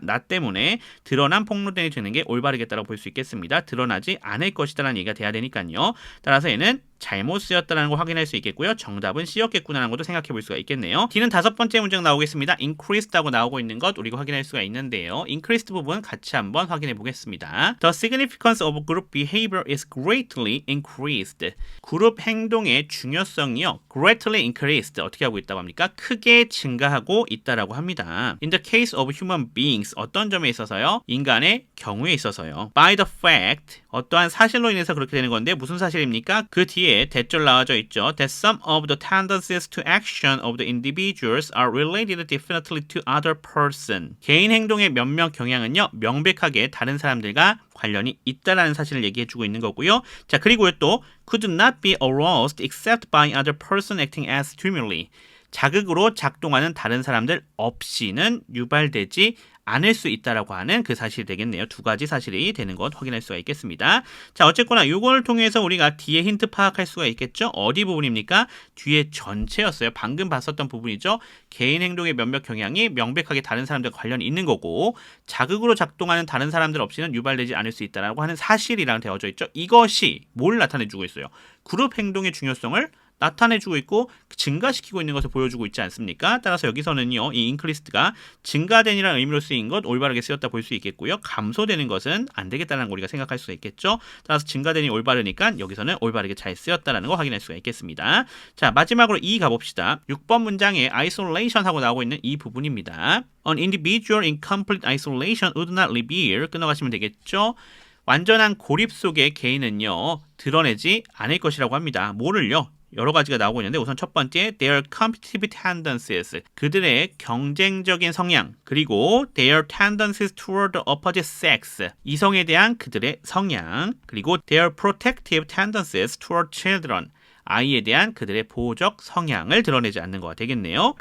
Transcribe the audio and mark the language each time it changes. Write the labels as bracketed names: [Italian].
[Korean] 나 때문에 드러난 폭로된이 되는 게 올바르겠다라고 볼 수 있겠습니다. 드러나지 않을 것이다라는 얘기가 돼야 되니까요. 따라서 얘는 잘못 쓰였다는 걸 확인할 수 있겠고요. 정답은 C였겠구나라는 것도 생각해 볼 수가 있겠네요. D는 다섯 번째 문장 나오겠습니다. increased하고 나오고 있는 것 우리가 확인할 수가 있는데요. increased 부분 같이 한번 확인해 보겠습니다. [English] The significance of group behavior is greatly increased. [Korean] 그룹 행동의 중요성이요. [English] greatly increased. [Korean] 어떻게 하고 있다고 합니까? 크게 증가하고 있다라고 합니다. [English] In the case of human beings. [Korean] 어떤 점에 있어서요? 인간의 경우에 있어서요. [English] By the fact. [Korean] 어떠한 사실로 인해서 그렇게 되는 건데 무슨 사실입니까? 그 뒤에 뒤에 대절 나와져 있죠. [English] That some of the tendencies to action of the individuals are related definitely to other person. [Korean] 개인 행동의 몇몇 경향은요, 명백하게 다른 사람들과 관련이 있다라는 사실을 얘기해주고 있는 거고요. 자, 그리고 또 [English] could not be aroused except by other person acting as stimuli. [Korean] 자극으로 작동하는 다른 사람들 없이는 유발되지 않을 수 있다라고 하는 그 사실이 되겠네요. 두 가지 사실이 되는 것 확인할 수가 있겠습니다. 자, 어쨌거나 이걸 통해서 우리가 뒤에 힌트 파악할 수가 있겠죠. 어디 부분입니까? 뒤에 전체였어요. 방금 봤었던 부분이죠. 개인 행동의 몇몇 경향이 명백하게 다른 사람들과 관련이 있는 거고 자극으로 작동하는 다른 사람들 없이는 유발되지 않을 수 있다라고 하는 사실이랑 되어져 있죠. 이것이 뭘 나타내주고 있어요? 그룹 행동의 중요성을 나타내주고 있고 증가시키고 있는 것을 보여주고 있지 않습니까? 따라서 여기서는요, 이 increased가 증가된이라는 의미로 쓰인 것 올바르게 쓰였다 볼 수 있겠고요. 감소되는 것은 안 되겠다는 거 우리가 생각할 수가 있겠죠. 따라서 증가된이 올바르니까 여기서는 올바르게 잘 쓰였다는 거 확인할 수가 있겠습니다. 자, 마지막으로 2 가봅시다. 6번 문장에 isolation 하고 나오고 있는 이 부분입니다. [English] An individual in complete isolation would not reveal [Korean] 끊어가시면 되겠죠. 완전한 고립 속의 개인은요, 드러내지 않을 것이라고 합니다. 뭐를요? 여러 가지가 나오고 있는데 우선 첫 번째 [English] their competitive tendencies [Korean] 그들의 경쟁적인 성향 그리고 [English] their tendencies toward the opposite sex [Korean] 이성에 대한 그들의 성향 그리고 [English] their protective tendencies toward children [Korean] 아이에 대한 그들의 보호적 성향을 드러내지 않는 거가 되겠네요.